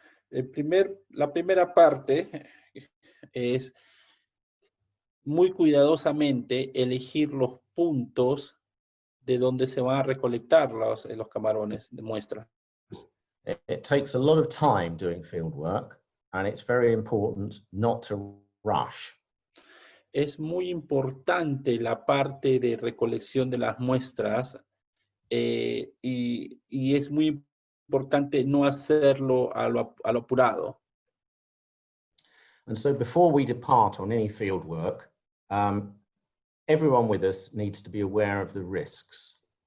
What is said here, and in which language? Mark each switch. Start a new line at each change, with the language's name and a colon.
Spanish: La primera parte es muy cuidadosamente elegir los puntos de donde se van a recolectar los camarones de muestra.
English: It takes a lot of time doing field work, and it's very important not to rush.
Spanish: Es muy importante la parte de recolección de las muestras y es muy importante no hacerlo a lo apurado.
English: And so before we depart on any field work, everyone with us needs to be aware of the risks.